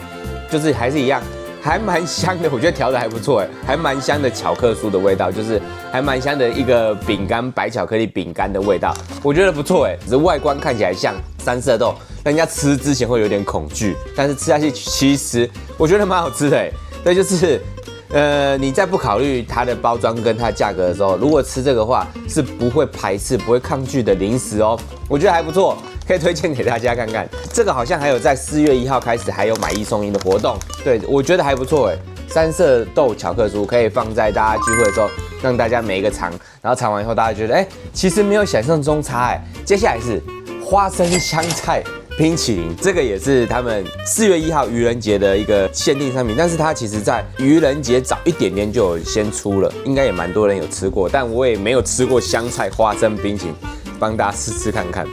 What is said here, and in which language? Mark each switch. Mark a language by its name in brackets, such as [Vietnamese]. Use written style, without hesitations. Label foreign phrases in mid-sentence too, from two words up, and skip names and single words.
[Chinese] 就是還是一樣，還蠻香的，我覺得調的還不錯，還蠻香的巧克酥的味道，就是還蠻香的一個餅乾，白巧克力餅乾的味道，我覺得不錯，只是外觀看起來像三色豆，人家吃之前會有點恐懼，但是吃下去其實我覺得蠻好吃的，對，就是你在不考慮它的包裝跟它的價格的時候，如果吃這個的話，是不會排斥、不會抗拒的零食哦，我覺得還不錯。可以推薦給大家看看，這個好像還有在4月1號開始還有買1送1的活動，對，我覺得還不錯，三色豆巧克酥可以放在大家聚會的時候，讓大家每一個嘗，然後嘗完以後大家覺得，其實沒有想象中差，接下來是花生香菜冰淇淋，這個也是他們4月1號愚人節的一個限定商品，但是它其實在愚人節早一點點就有先出了，應該也蠻多人有吃過，但我也沒有吃過香菜花生冰淇淋，幫大家試試看看。